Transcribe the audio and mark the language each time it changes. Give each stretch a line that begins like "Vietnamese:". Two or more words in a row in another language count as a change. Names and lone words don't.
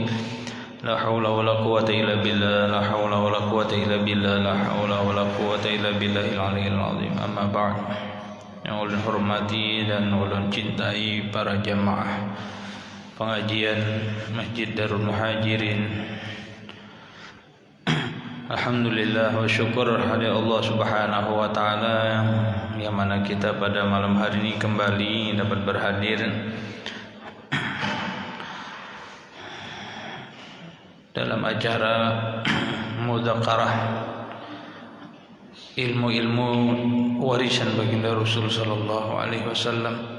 Arabic: لا حول ولا قوة إلا بالله لا حول ولا قوة إلا بالله لا حول ولا قوة إلا بالله العلي العظيم. أما بعد.
Indonesian: Yang ulun hormati dan ulun cintai para jamaah pengajian Masjid Darul Muhajirin Alhamdulillah wa syukur kepada Allah
Arabic: سبحانه وتعالى
Indonesian: yang mana kita pada malam hari ini kembali dapat berhadir dalam acara mudzakarah ilmu-ilmu warisan baginda Rasul
Arabic: صلى الله عليه وسلم.